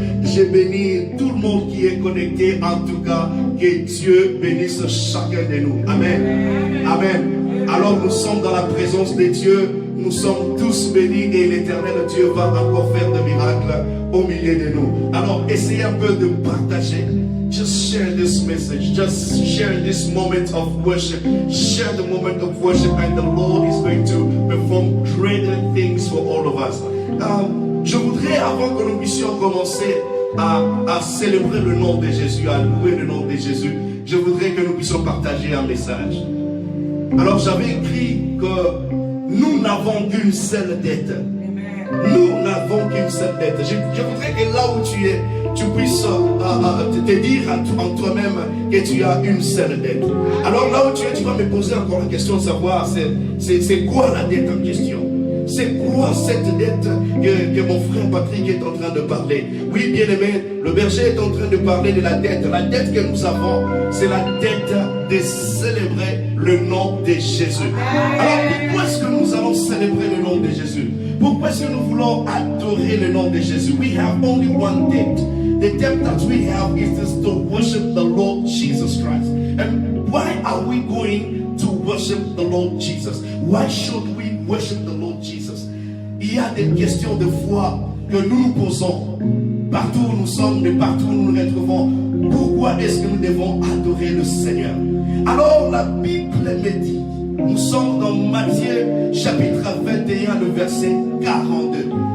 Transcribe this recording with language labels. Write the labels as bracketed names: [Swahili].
[French] Je bénis tout le monde qui est connecté, en tout cas, que Dieu bénisse chacun de nous. Amen. Amen. Alors nous sommes dans la présence de Dieu, nous sommes tous bénis et l'éternel Dieu va encore faire des miracles au milieu de nous. Alors essayez un peu de partager. [English] Just share this message. Just share this moment of worship. Share the moment of worship and the Lord is going to perform greater things for all of us. [French] Je voudrais, avant que nous puissions commencer à célébrer le nom de Jésus, à louer le nom de Jésus, je voudrais que nous puissions partager un message. Alors j'avais écrit que nous n'avons qu'une seule dette. Nous n'avons qu'une seule dette. Je voudrais que là où tu es, tu puisses te dire en toi-même que tu as une seule dette. Alors là où tu es, tu vas me poser encore la question de savoir c'est quoi la dette en question. C'est quoi cette dette que mon frère Patrick est en train de parler? Oui, bien aimé, le berger est en train de parler de la dette. La dette que nous avons, c'est la dette de célébrer le nom de Jésus. Alors pourquoi est-ce que nous allons célébrer le nom de Jésus? Pourquoi est-ce que nous voulons adorer le nom de Jésus? [English] We have only one debt. The debt that we have is just to worship the Lord Jesus Christ. And why are we going to worship the Lord Jesus? Why should we worship the Lord Jesus? [French] Il y a des questions de foi que nous nous posons partout où nous sommes et partout où nous nous retrouvons. Pourquoi est-ce que nous devons adorer le Seigneur? Alors la Bible me dit, nous sommes dans Matthieu chapitre 21, le verset 42.